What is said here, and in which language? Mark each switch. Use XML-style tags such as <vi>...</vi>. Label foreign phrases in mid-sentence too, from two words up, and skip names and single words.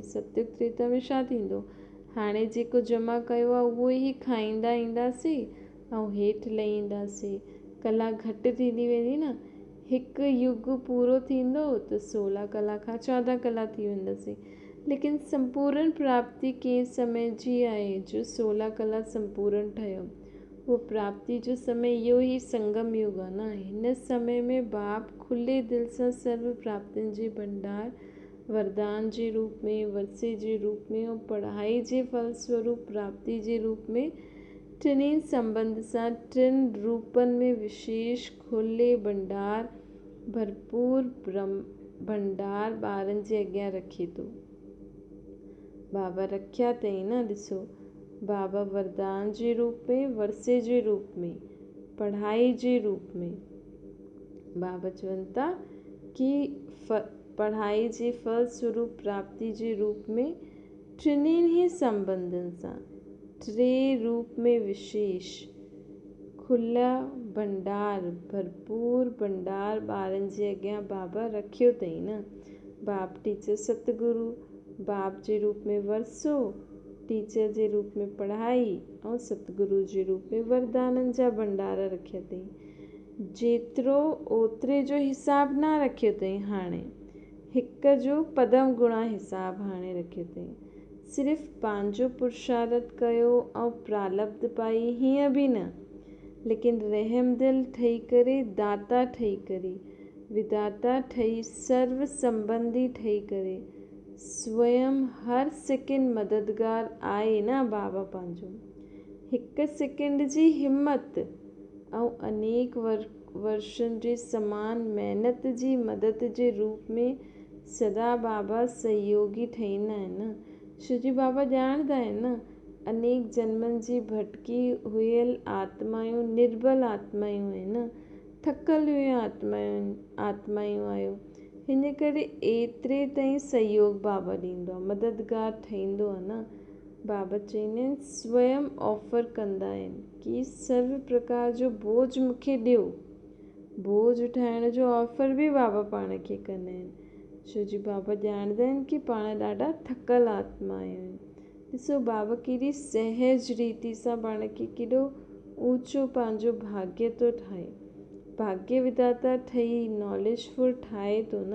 <sd>सतयुग त्रेता में छा थींदो? हाणे जेको जमा कयो आहे उहो ई खाईंदा ईंदासीं ऐं हेठि लही ईंदासीं। कला घटि थींदी वेंदी न। हिकु युग पूरो थींदो त 16 कला खां 14 कला थी वेंदासीं। लेकिन संपूर्ण प्राप्ति कंहिं समय जी आहे जो 16 कला संपूर्ण ठहियो। उहो प्राप्ति जो समय इहो ई संगम युग आहे न। हिन समय में बाप खुले दिलि सां सर्व प्राप्तियुनि जे भंडार वरदान जे रूप में, वर्से जे रूप में ऐं पढ़ाई जे फलस्वरूप प्राप्ति जे रूप में टिनी संबंध सां 3 रूपनि में विशेष खुले भंडार भरपूर भंडार ॿारनि जे अॻियां रखे थो। बाबा रखिया अथई न। ॾिसो बाबा वरदान जे रूप में, वरसे जे रूप में, पढ़ाई जे रूप में। बाबा चवनि था कि पढ़ाई जे फल स्वरूप प्राप्ति जे रूप में टिनिनि ई संबंधनि सां टे रूप में विशेष खुला भंडार, भरपूर भंडार ॿारनि जे अॻियां बाबा रखियो अथई न। बाप टीचर सतगुरु, बाप जे रूप में वरसो, टीचर जे रूप में पढ़ाई ऐं सतगुरु जे रूप में वरदाननि जा भंडार रखिया अथई। जेतिरो ओतिरे जो हिसाब न रखियो अथई हाणे, हिक जो पदम गुणा हिसाब हाणे रखियो अथई। सिर्फ़ु पंहिंजो पुरुषार्थ कयो ऐं प्रालब्ध पाई हीअं बि न, लेकिन रहम दिल ठही करे, दाता ठही करे, विदाता ठही, सर्व संबंधी ठही करे, स्वयं हर सेकेंड मददगार आहे न बाबा पंहिंजो। हिक सेकेंड जी हिम्मत ऐं अनेक वर्षनि जे समान महिनत जी मदद जे रूप में सदा बाबा सहयोगी ठहींदा आहिनि न। छोजी बाबा ॼाणंदा आहिनि न, अनेक जन्मनि जी भटकी हुयल आत्मायूं निर्बल आत्मायूं आहिनि, थकल हुयूं आत्मायूं आहियो। हिन करे एतिरे ताईं सहयोग बाबा ॾींदो आहे, मददगार ठहींदो आहे न। बाबा चवंदा आहिनि स्वयं ऑफर कंदा आहिनि कि सर्व प्रकार जो बोझ मूंखे ॾियो। बोझ उठाइण जो ऑफर बि बाबा पाण खे कंदा आहिनि, छोजी बाबा ॼाणंदा आहिनि कि पाण ॾाढा थकल आत्मा आहियूं। ॾिसो बाबा केॾी सहज रीति सां पाण खे केॾो ऊंचो पंहिंजो भाग्य थो ठाहे, भाग्य विधाता ठही नॉलेजफुल ठाहे थो न।</sd>